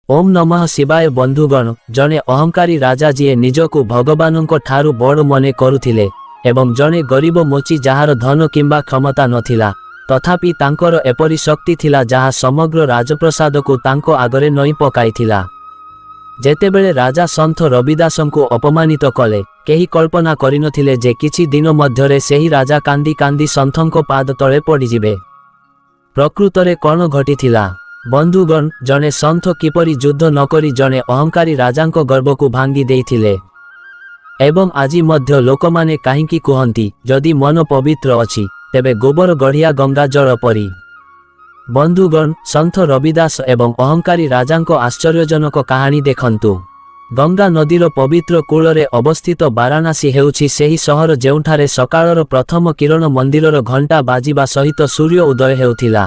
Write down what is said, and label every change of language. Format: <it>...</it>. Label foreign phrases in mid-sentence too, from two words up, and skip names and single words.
<sa>ओम नमः शिवाय</sa> <or>ବନ୍ଧୁଗଣ ଜଣେ ଅହଂକାରୀ ରାଜା ଯିଏ ନିଜକୁ ଭଗବାନଙ୍କ ଠାରୁ ବଡ଼ ମନେ କରୁଥିଲେ ଏବଂ ଜଣେ ଗରିବ ମୋଚି ଯାହାର ଧନ କିମ୍ବା କ୍ଷମତା ନଥିଲା ତଥାପି ତାଙ୍କର ଏପରି ଶକ୍ତି ଥିଲା ଯାହା ସମଗ୍ର ରାଜପ୍ରାସାଦ କୁ ତାଙ୍କ ଆଗରେ ନଇଁ ପକାଇଥିଲା। ଯେତେବେଳେ ରାଜା ସନ୍ଥ ରବିଦାସଙ୍କୁ ଅପମାନିତ କଲେ କେହି କଳ୍ପନା କରିନଥିଲେ ଯେ କିଛି ଦିନ ମଧ୍ୟରେ ସେହି ରାଜା କାନ୍ଦି କାନ୍ଦି ସନ୍ଥଙ୍କ ପାଦ ତଳେ ପଡ଼ିଯିବେ। ପ୍ରକୃତରେ କଣ ଘଟିଥିଲା ବନ୍ଧୁଗଣ ଜଣେ ସନ୍ଥ କିପରି ଯୁଦ୍ଧ ନକରି ଜଣେ ଅହଂକାରୀ ରାଜାଙ୍କ ଗର୍ବକୁ ଭାଙ୍ଗି ଦେଇଥିଲେ ଏବଂ ଆଜି ମଧ୍ୟ ଲୋକମାନେ କାହିଁକି କୁହନ୍ତି ଯଦି ମନ ପବିତ୍ର ଅଛି ତେବେ ଗୋବର ଗଢ଼ିଆ ଗଙ୍ଗା ଜଳ ପରି। ବନ୍ଧୁଗଣ ସନ୍ଥ ରବିଦାସ ଏବଂ ଅହଂକାରୀ ରାଜାଙ୍କ ଆଶ୍ଚର୍ଯ୍ୟଜନକ କାହାଣୀ ଦେଖନ୍ତୁ। ଗଙ୍ଗା ନଦୀର ପବିତ୍ର କୂଳରେ ଅବସ୍ଥିତ ବାରାଣସୀ ହେଉଛି ସେହି ସହର ଯେଉଁଠାରେ ସକାଳର ପ୍ରଥମ କିରଣ ମନ୍ଦିରର ଘଣ୍ଟା ବାଜିବା ସହିତ ସୂର୍ଯ୍ୟ ଉଦୟ ହେଉଥିଲା।</or>